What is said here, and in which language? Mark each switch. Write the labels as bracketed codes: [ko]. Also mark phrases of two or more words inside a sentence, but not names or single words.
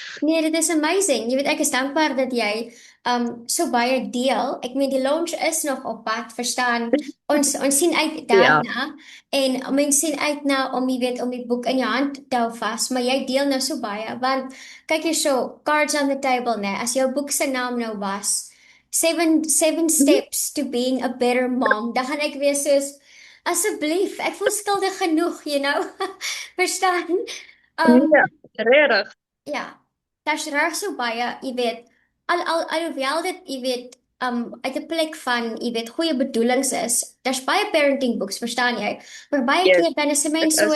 [af] Nee, dit is amazing. Jy weet ek is dankbaar dat jy so baie deel. Ek meen die launch is nog op pad, verstaan? Ons sien uit Ja. daarna en mense sien uit na om jy weet om die boek in jou hand te hou vas, maar jy deel nou so baie want kyk hier so [en] cards on the table, [af] né? As jou boek se naam nou was [en] seven steps to being a better mom, [af] dan gaan ek weer soos asseblief, ek voel skuldig genoeg, [en] you know. [af] Verstaan? Ja, regtig. Ja, daar's reg so baie, jy weet, alhoewel dit, jy weet, uit 'n plek van, jy weet, goeie bedoelings is, daar's baie [en] parenting books, [af] verstaan jy? Maar baie [en] Yes, [af] keer dan is 'n mens dit is.